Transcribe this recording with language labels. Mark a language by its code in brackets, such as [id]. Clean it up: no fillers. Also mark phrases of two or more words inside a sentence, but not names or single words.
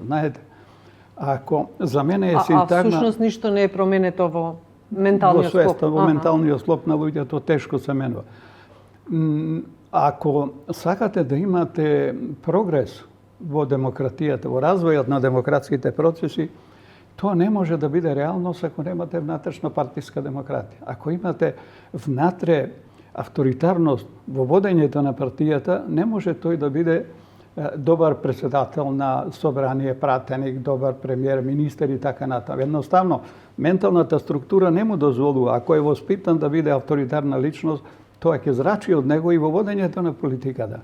[mk] Знаете, ако за мене е синтагма... А всушност ништо не е променето во менталниот склоп? Во свеста, во менталниот склоп на луѓето тешко се менува. Ако сакате да имате прогрес во демократијата, во развојот на демократските процеси, То не може да биде реалност ако немате внатрашно партијска демократија. Ако имате внатре авторитарност во водењето на партијата, не може тој да биде добар председател на собрание, пратеник, добар премиер, министер и така натаму. Едноставно, менталната структура не му дозволува. Ако е воспитан да биде авторитарна личност, тоа ќе зрачи од него и во водењето на политиката.